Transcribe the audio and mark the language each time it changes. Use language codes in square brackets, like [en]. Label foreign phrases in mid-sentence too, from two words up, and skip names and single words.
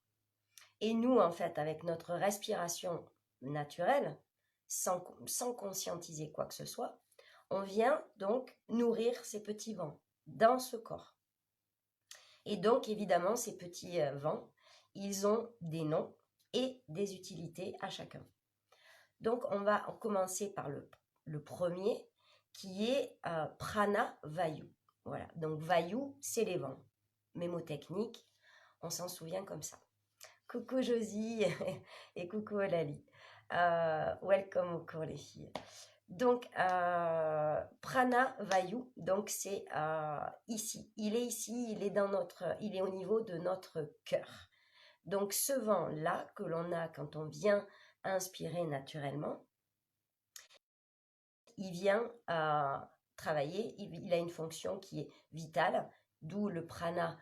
[fr] Et nous, en fait, avec notre respiration naturelle, sans conscientiser quoi que ce soit, on vient donc nourrir ces petits vents dans ce corps. Et donc, évidemment, ces petits vents, ils ont des noms et des utilités à chacun. Donc, on va commencer par le premier, qui est [sa] प्राण वायु. [fr] Voilà, donc vayu, c'est les vents. Mémotechnique, on s'en souvient comme ça. Coucou Josie et coucou Olali. Welcome au cours les filles. Donc, [sa] प्राण वायु, [fr] donc c'est ici. Il est ici, il est au niveau de notre cœur. Donc, ce vent-là que l'on a quand on vient inspirer naturellement, il vient travailler, il a une fonction qui est vitale, d'où le prana.